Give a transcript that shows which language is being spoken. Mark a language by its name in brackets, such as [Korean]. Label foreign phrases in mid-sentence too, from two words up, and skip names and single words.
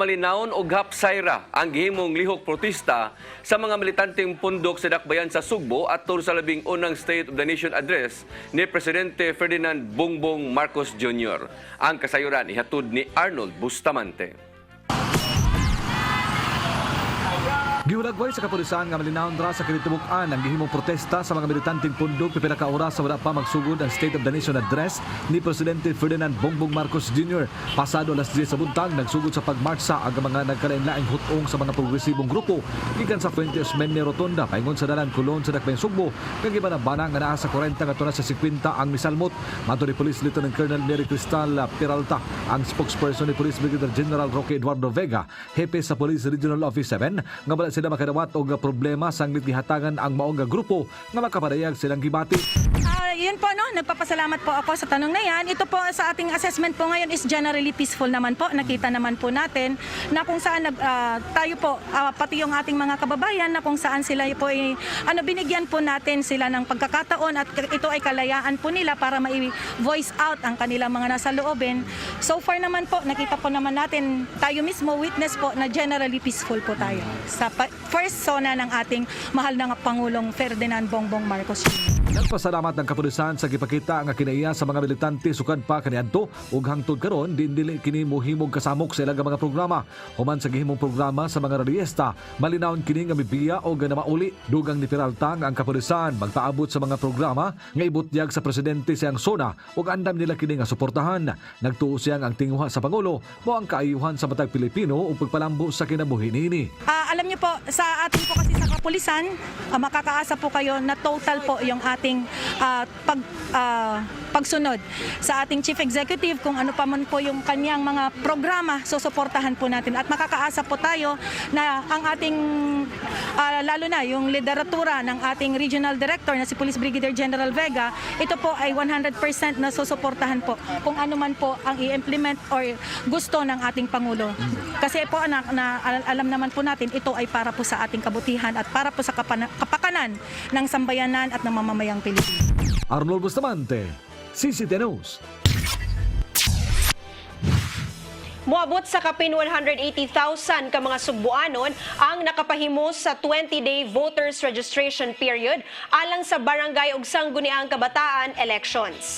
[Cebuano] malinawon og hapsayra ang gihimong lihok protesta sa mga militanteng pundok sa dakbayan sa Sugbo atol sa labing unang [English] State of the Nation address [Cebuano] ni Presidente Ferdinand Bongbong Marcos Jr. Ang kasayuran ihatod ni Arnold Bustamante. Giulagway sa kapulisan nga malinawon ra sa kinitibuk-an ang gihimong protesta sa mga militanteng pundok pipila ka oras sa wala pa magsugod ang [English] State of the Nation address [Cebuano] ni Presidente Ferdinand Bongbong Marcos Jr. Pasado alas 10 sa buntag nagsugod sa pagmarsa ang mga nagkalain-laing hutong sa mga progresibong grupo gikan sa Fuente Osmeña Rotonda paingon sa dalan Kulon sa Dakbayan Sugbo kag gibanabana nga naa sa 40 ngadto na sa 50 ang misalmot. Mato ni Police Lieutenant Colonel Mary Cristal Peralta, ang spokesperson ni Police Brigadier General Roque Eduardo Vega, hepe sa Police Regional Office 7 nga wala sila makadawat og problema sanglit gihatangan ang maong grupo nga makapadayag silang gibati. [Filipino] Yun po, no, nagpapasalamat po ako sa tanong na yan. Ito po sa ating assessment po ngayon is [English] generally peaceful [Filipino] naman po. Nakita naman po natin na kung saan tayo po, pati yung ating mga kababayan na kung saan sila po binigyan po natin sila ng pagkakataon at ito ay kalayaan po nila para mai-voice out ang kanilang mga nasa loobin. [English] So far [Filipino] naman po, nakita po naman natin, tayo mismo witness po na [English] generally peaceful [Filipino] po tayo sa first zona ng ating mahal na Pangulong Ferdinand Bongbong Marcos Jr. [Cebuano] Nagpasalamat ng kapulisan sa gipakita nga kinaiya sa mga militante sukad pa kaniadto ug hangtod karon dili kini mohimog kasamok sa ilang mga programa. Human sa gihimong programa sa mga rallyista, malinawon kini nga mibiya o nga mauli. Dugang ni Peralta nga ang kapulisan magpaabot sa mga programa nga ibutyag sa presidente siyang zona ug andam nila kini nga suportahan. Nagtuo siya ang tinguha sa Pangulo mo ang kaayuhan sa matag Pilipino ug pagpalambo sa kinabuhi niini. [Filipino] Alam niyo po, sa atin po kasi sa kapulisan, makakaasa po kayo na total po yung ating pagsunod sa ating Chief Executive kung ano pa man po yung kanyang mga programa, susuportahan po natin at makakaasa po tayo na ang ating lalo na yung lideratura ng ating Regional Director na si Police Brigadier General Vega, ito po ay 100% na susuportahan po kung ano man po ang i-implement or gusto ng ating Pangulo. Kasi po alam naman po natin ito ay para po sa ating kabutihan at para po sa kapakanan ng sambayanan at ng mamamayang Pilipino. [Cebuano] Arnold Bustamante, CCTN News. Moabot sa kapin 180,000 ka mga Sugboanon ang nakapahimo sa 20-day [English] voters registration period [Cebuano] alang sa barangay ug sangguniang kabataan elections.